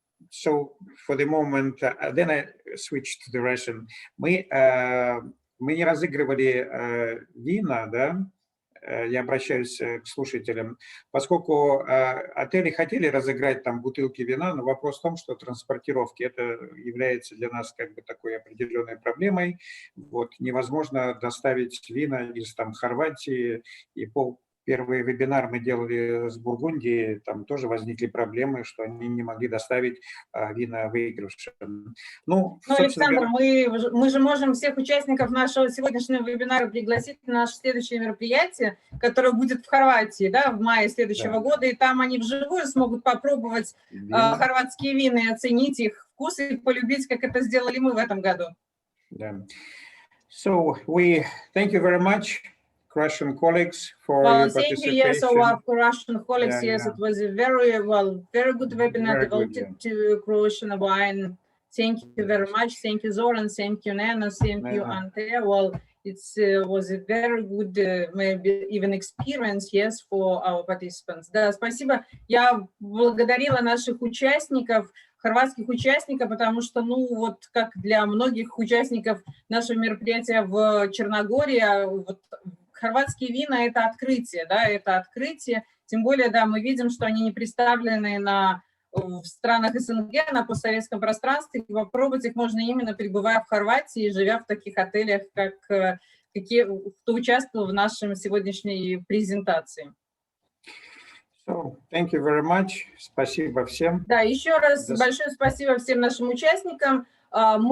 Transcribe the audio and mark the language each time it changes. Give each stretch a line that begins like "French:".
English: So for the moment, then I switched to the Russian.
Russian: Мы не разыгрывали вина, да? я обращаюсь к слушателям, поскольку отели хотели разыграть там бутылки вина, но вопрос в том, что транспортировки это является для нас как бы такой определенной проблемой. Вот, невозможно доставить вина из там Хорватии, и первый вебинар мы делали с Бургундии, там тоже возникли проблемы, что они не могли доставить вина выигравшим. Ну, Александр, мы же можем всех участников нашего сегодняшнего вебинара пригласить на наше следующее мероприятие, которое будет в Хорватии, да, в мае следующего года, и там они вживую смогут попробовать хорватские вина и оценить их вкус и полюбить, как это сделали мы в этом году.
English: Yeah. So we thank you very much, Croatian colleagues, for your participation. Yes, our Croatian colleagues, yes, it was a very good webinar devoted to Croatian wine. Thank you very much. Thank you, Zoran. Thank you, Nana. Thank you, Ante. Well, it was a very good, maybe even experience, yes, for our participants.
Russian: Да, спасибо. Я благодарила наших участников, хорватских участников, потому что, ну, вот как для многих участников нашего мероприятия в Черногории, вот, хорватские вина – это открытие, да, это открытие. Тем более, да, мы видим, что они не представлены в странах СНГ, на постсоветском пространстве. И попробовать их можно именно пребывая в Хорватии, живя в таких отелях, как кто участвовал в нашей сегодняшней презентации.
English: So, thank you very much.
Russian: Спасибо всем. Да, еще раз большое спасибо всем нашим участникам. Мы